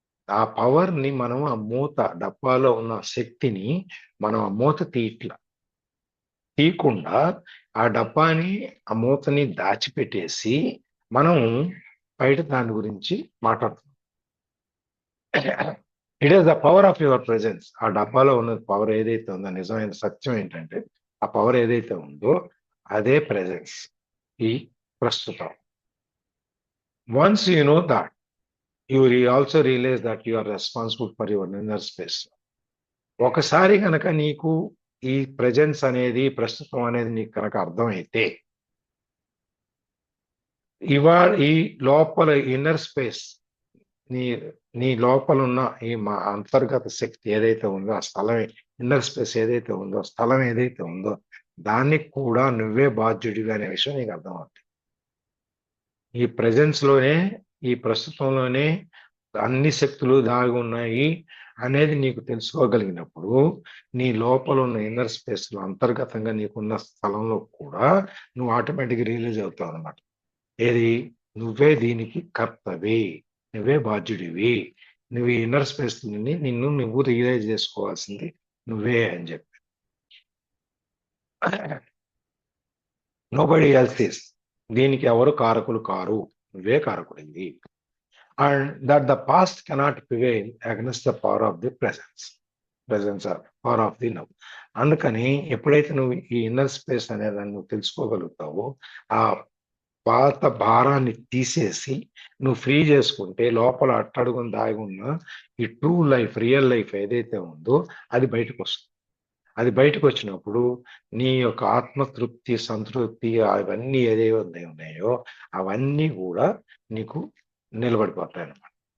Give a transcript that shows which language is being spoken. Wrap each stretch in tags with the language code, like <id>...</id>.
<te>ఆ పవర్ ని మనం, ఆ మూత డబ్బాలో ఉన్న శక్తిని మనం ఆ మూత తీయకుండా ఆ డబ్బాని, ఆ మూతని దాచిపెట్టేసి మనం బయట దాని గురించి మాట్లాడుతున్నాం.</te> <en>It is the power of your presence.</en> <te>ఆ డబ్బాలో ఉన్న పవర్ ఏదైతే ఉందో, నిజమైన సత్యం ఏంటంటే, ఆ పవర్ ఏదైతే ఉందో అదే ప్రెజెన్స్, ఈ ప్రస్తుతం.</te> <en>Once you know that, you also realize that you are responsible for your inner space.</en> <te>ఒకసారి కనుక నీకు ఈ ప్రెజెన్స్ అనేది, ప్రస్తుతం అనేది నీకు కనుక అర్థమైతే, ఈ లోపల ఇన్నర్ స్పేస్, నీ లోపల ఉన్న ఈ మా అంతర్గత శక్తి ఏదైతే ఉందో, ఆ స్థలం, ఇన్నర్ స్పేస్ ఏదైతే ఉందో, స్థలం ఏదైతే ఉందో, దానికి కూడా నువ్వే బాధ్యుడివి అనే విషయం నీకు అర్థమవుతుంది. ఈ ప్రెజెన్స్ లోనే, ఈ ప్రస్తుతంలోనే అన్ని శక్తులు దాగి ఉన్నాయి అనేది నీకు తెలుసుకోగలిగినప్పుడు, నీ లోపల ఉన్న ఇన్నర్ స్పేస్ లో, అంతర్గతంగా నీకున్న స్థలంలో కూడా నువ్వు ఆటోమేటిక్గా రియలైజ్ అవుతావు అన్నమాట. ఏది? నువ్వే దీనికి కర్తవి, నువ్వే బాధ్యుడివి, నువ్వు ఈ ఇన్నర్ స్పేస్ నిన్ను నువ్వు రియలైజ్ చేసుకోవాల్సింది నువ్వే అని చెప్పి.</te> <en>nobody else is,</en> <te>దీనికి ఎవరు కారకులు కారు, నువ్వే కారకుడివి.</te> <en>And that the past cannot prevail against the power of the presence or power of the now.</en> <te>అందుకని ఎప్పుడైతే నువ్వు ఈ ఇన్నర్ స్పేస్ అనేదాన్ని నువ్వు తెలుసుకోగలుగుతావో, ఆ పాత భారాన్ని తీసేసి నువ్వు ఫ్రీ చేసుకుంటే, లోపల అట్టడుగుని దాగి ఉన్న ఈ ట్రూ లైఫ్, రియల్ లైఫ్ ఏదైతే ఉందో అది బయటకు వస్తుంది. అది బయటకు వచ్చినప్పుడు నీ యొక్క ఆత్మతృప్తి, సంతృప్తి, అవన్నీ ఏదైతే ఉన్నాయో అవన్నీ కూడా నీకు నిలబడిపోతాయి అన్నమాట.</te>